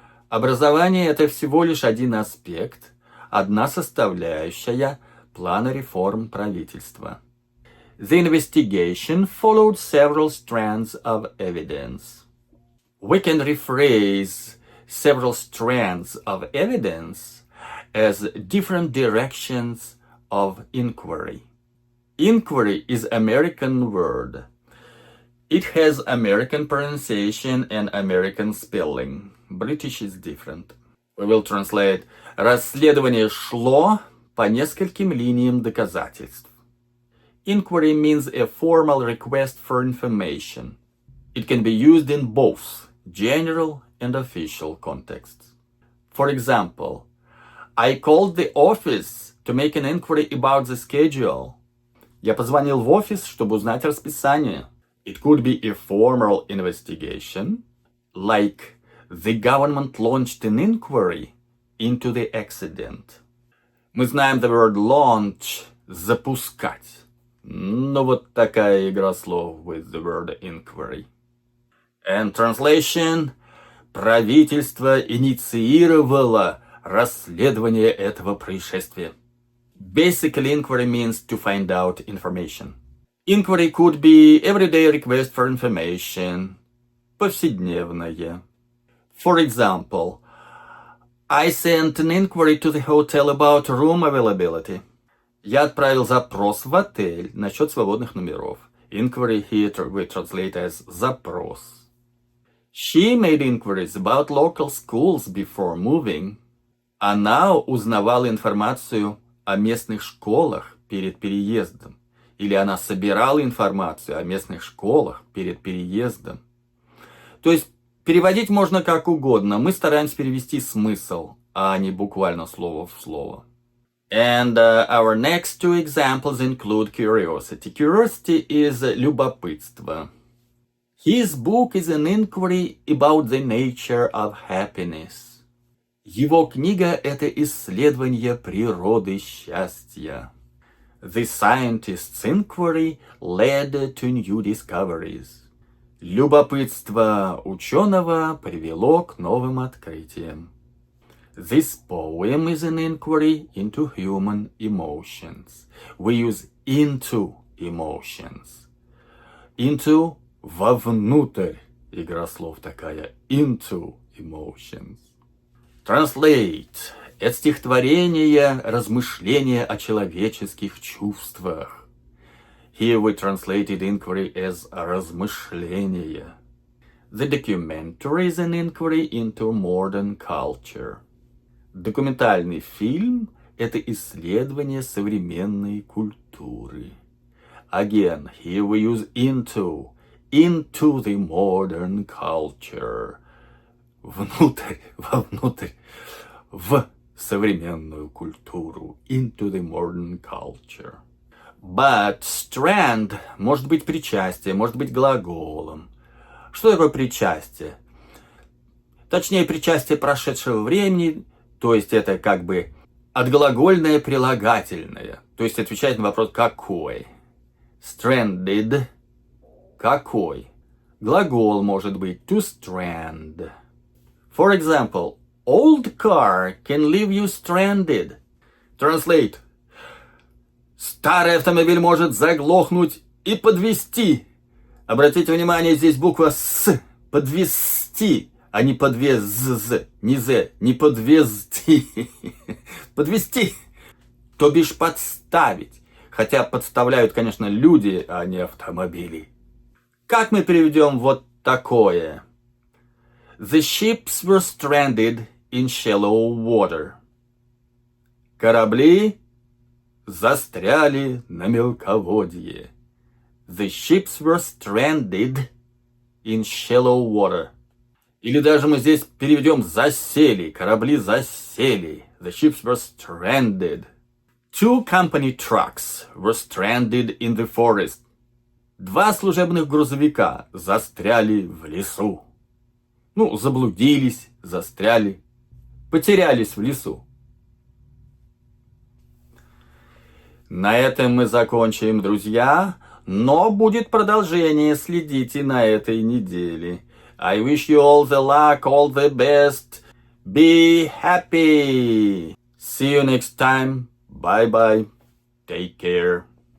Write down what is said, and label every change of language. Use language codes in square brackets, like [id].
[ru] Образование – это всего лишь один аспект, одна составляющая плана реформ правительства. [en] The investigation followed several strands of evidence. We can rephrase several strands of evidence as different directions of inquiry. Inquiry is American word. It has American pronunciation and American spelling. British is different. We will translate. [ru] Расследование шло по нескольким линиям доказательств. [en] Inquiry means a formal request for information. It can be used in both general and official contexts. For example, I called the office to make an inquiry about the schedule. [ru] Я позвонил в офис, чтобы узнать расписание. [en] It could be a formal investigation, like the government launched an inquiry into the accident. [ru] Мы знаем [en] the word launch, [ru] запускать. Ну вот такая игра слов [en] with the word inquiry. And translation, [ru] правительство инициировало расследование этого происшествия. [en] Basically, inquiry means to find out information. Inquiry could be everyday request for information, [ru] повседневное. [en] For example, I sent an inquiry to the hotel about room availability. [ru] Я отправил запрос в отель насчет свободных номеров. [en] Inquiry here we translate as [ru] запрос. [en] She made inquiries about local schools before moving. [ru] Она узнавала информацию о местных школах перед переездом. Или она собирала информацию о местных школах перед переездом. То есть Переводить можно как угодно. Мы стараемся перевести смысл, а не буквально слово в слово. [en] And our next two examples include curiosity. Curiosity is [ru] любопытство. [en] His book is an inquiry about the nature of happiness. [ru] Его книга – это исследование природы счастья. [en] The scientist's inquiry led to new discoveries. [ru] Любопытство ученого привело к новым открытиям. [en] This poem is an inquiry into human emotions. We use into emotions. [ru] Into – вовнутрь. Игра слов такая. [en] Into emotions. Translate [ru] – это стихотворение, размышления о человеческих чувствах. [en] Here we translated inquiry as [ru] размышление. [en] The documentary is an inquiry into modern culture. [ru] Документальный фильм – это исследование современной культуры. [en] Again, here we use into the modern culture. [ru] Внутрь, вовнутрь, в современную культуру. [en] Into the modern culture. But [ru] Strand может быть причастием, может быть глаголом. Что такое причастие? Точнее, причастие прошедшего времени, то есть это как бы отглагольное прилагательное, то есть отвечает на вопрос «какой?». Stranded – какой? Глагол может быть to strand. [en] For example, old car can leave you stranded. Translate. [ru] Старый автомобиль может заглохнуть и подвести. Обратите внимание, здесь буква «с». Подвести, а не подвез, не «з», не подвезти. Подвести, то бишь подставить. Хотя подставляют, конечно, люди, а не автомобили. Как мы переведем вот такое? The ships were stranded in shallow water. Корабли застряли на мелководье. The ships were stranded in shallow water. Или даже мы здесь переведем засели. Корабли засели. The ships were stranded. Two company trucks were stranded in the forest. Два служебных грузовика застряли в лесу. Заблудились, застряли, потерялись в лесу. На этом мы закончим, друзья, но будет продолжение, следите на этой неделе. [en] I wish you all the luck, all the best. Be happy. See you next time. Bye-bye. Take care.